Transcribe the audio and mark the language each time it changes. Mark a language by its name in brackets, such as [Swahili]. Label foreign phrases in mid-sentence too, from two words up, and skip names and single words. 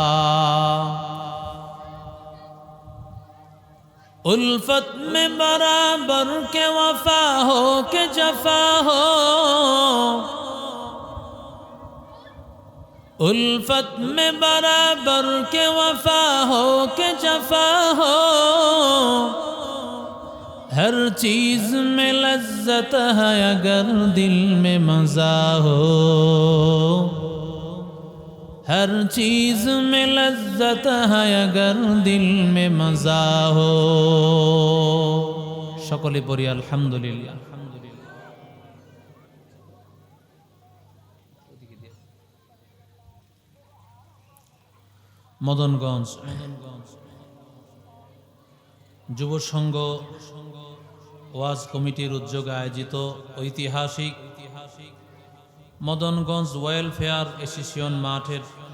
[Urdu] الفت میں برابر کے وفا ہو کہ جفا ہو الفت میں برابر کے وفا ہو کہ جفا ہو ہر چیز میں لذت ہے اگر دل میں مزہ ہو ہر چیز میں لذت ہے اگر دل میں مزہ ہو [Bangla] সকলে পড়ি আলহামদুলিল্লাহ মদনগঞ্জ যুব সংঘ ওয়াজ কমিটির উদ্যোগে আয়োজিত ঐতিহাসিক মদনগঞ্জ ওয়েলফেয়ার অ্যাসোসিয়েশন মাঠের